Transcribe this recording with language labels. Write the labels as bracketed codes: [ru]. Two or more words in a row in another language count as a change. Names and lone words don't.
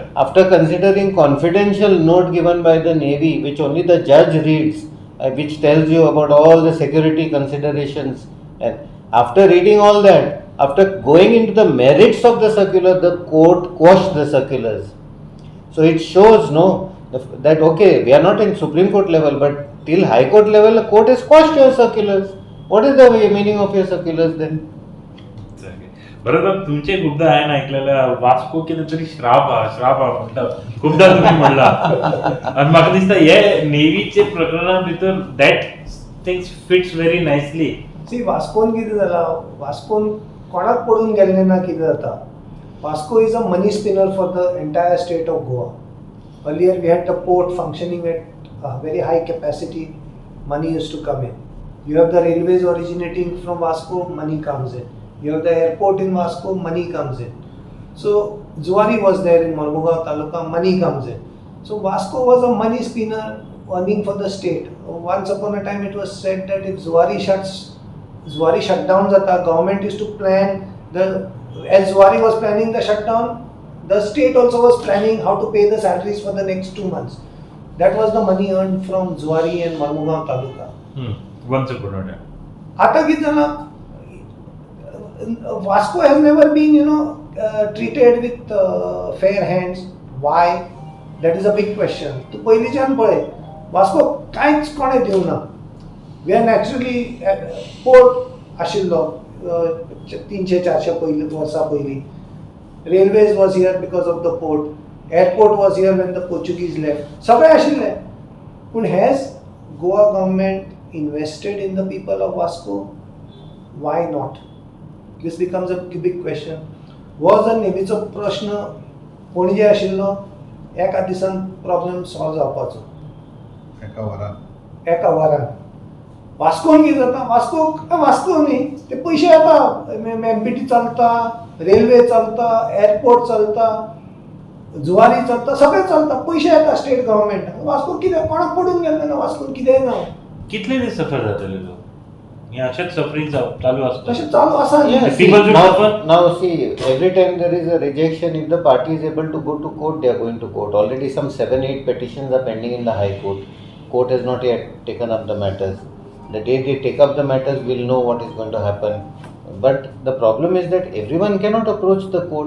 [en] after considering confidential note given by the Navy, which only the judge reads, which tells you about all the security considerations, and after reading all that, after going into the merits of the circular, the court quashed the circulars. So it shows, no, that okay, we are not in Supreme Court level, but till High Court level, the court has quashed your circulars. What is the meaning of your circulars then? [kok] बरोबर तुमचे खूपदा हांवें ऐकलेलं वास्को कितें तरी श्राप हा म्हणटा खूपदा तुम्ही म्हणला आनी म्हाका दिसता हे नेवीचे प्रकरणा भितर [en] that things fits very nicely. [kok] सी वास्कोन कितें जाला, वास्कोन कोणाक पडून गेल्लें ना कितें जाता. [en] Vasco is a money spinner for the entire state of Goa. Earlier we had the port functioning at a very high capacity, money used to come in. You have the railways originating from Vasco, money comes in. You have the airport in Vasco, money comes in. So Zuari was there in Mormugao Taluka, money comes in. So Vasco was a money spinner earning for the state. Once upon a time it was said that if Zuari shut down the government used to plan as Zuari was planning the shutdown, the state also was planning how to pay the salaries for the next 2 months. That was the money earned from Zuari and Mormugao Taluka. Once upon a time. [kok] आता कितें जालां, [en] Vasco has never been, treated with fair hands. Why? That is a big question. [kok] तूं पयलींच्यान पळय, Vasco कांयच कोणें दिवं ना. [en] We are naturally port [kok] आशिल्लो 300-400 वर्सां पयलीं. [en] Railways was here because of the port. Airport was here when the Portuguese left. [kok] सगळें आशिल्लें. [en] पूण has Goa government invested in the people of Vasco? Why not? This becomes a big question. [kok] हो जर नेवीचो प्रश्न पणजे आशिल्लो, एका दिसान प्रॉब्लेम सॉल्व जावपाचो. एका वरान. वास्कोन कितें जाता, वास्को न्ही, ते पयशे येता, एमपीटी चलता, रेल्वे चलता, एअरपोर्ट चलता, जुवारी चलता, सगळें चलता, पयशे येता [en] state government. [kok] वास्को कितें कोणाक पडून गेल्लें ना, वास्कोन कितेंय ना. कितले दीस सफर जातले लोक हे अशेंच सफरिंग चालू असतं. तशें चालू आसा. [en] Yes, people should now, suffer. now see, every time there is a rejection, if the party is able to go to court, they are going to court. Already some 7-8 petitions are pending in the High Court. Court has not yet taken up the matters. The day they take up the matters, we'll know what is going to happen. But the problem is that everyone cannot approach the court.